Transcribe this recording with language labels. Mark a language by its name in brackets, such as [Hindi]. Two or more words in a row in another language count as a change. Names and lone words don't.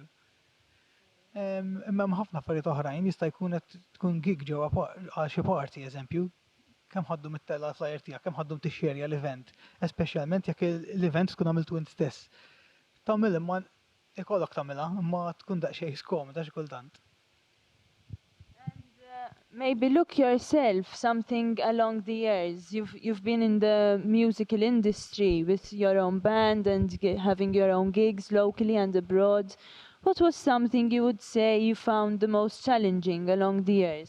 [Maltese] Imma hemm ħafna affarijiet oħrajn jista' jkun qed tkun gig ġewwa għal xi party eżempju, kemm ħaddu mit-tella flyer tiegħek, kemm ħaddu tixxerja l-event, espeċjalment jekk l-event tkun għamiltu int stess. Tagħmel imma ikollok tagħmilha imma tkun daqsxejn skomoda xi kultant. [English] Maybe look yourself something along the years. You've been in the musical industry with your own band and having your own gigs locally and abroad. What was something you would say you found the most challenging along the years?